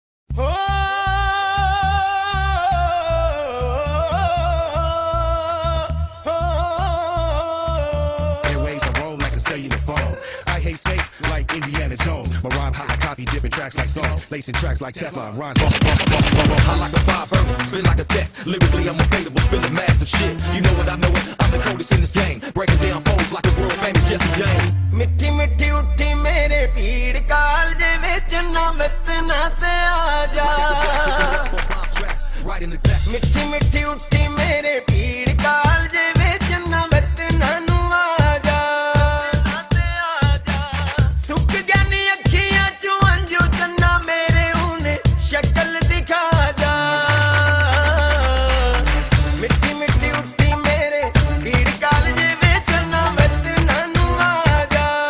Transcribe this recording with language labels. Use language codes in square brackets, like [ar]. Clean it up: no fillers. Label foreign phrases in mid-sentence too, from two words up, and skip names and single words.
[en] Airways I roam like a cellular phone. I hate snakes like Indiana Jones. My rhyme hot, I copy different tracks like stones. Lacing tracks like Teflon. Rhymes hot like a fire burner, spin like a tech. Lyrically I'm unfadable, spilling massive shit. You know what I know it, I'm the coldest in this game. Breaking down foes like a world famous Jesse James. [pa] ਮਿੱਠੀ ਮਿੱਠੀ ਉੱਠੀ ਮੇਰੇ ਪੀੜ ਕਾਲਜੇ ਵਿਚ ਨਾ ਮਿਤਨਾ ਤੇ ਆਜਾ ਮਿੱਠੀ ਮਿੱਠੀ ਉੱਠੀ ਮੇਰੇ ਪੀੜ ਕਾਲਜੇ ਵਿਚ ਨਾ ਮਿਤਨਾ ਨੂੰ ਆਜਾ ਸੁੱਕ ਜਾਣੀ ਅੱਖੀਆਂ ਚੋਂ ਅੰਝੂ ਚੰਨਾ ਮੇਰੇ ਓਨੇ ਸ਼ਕਲ ਦਿਖਾ ਜਾ ਮਿੱਠੀ ਮਿੱਠੀ ਉੱਠੀ ਮੇਰੇ ਪੀੜ ਕਾਲਜੇ ਵਿਚ ਨਾ ਮਿਤਨਾ ਨੂੰ ਆਜਾ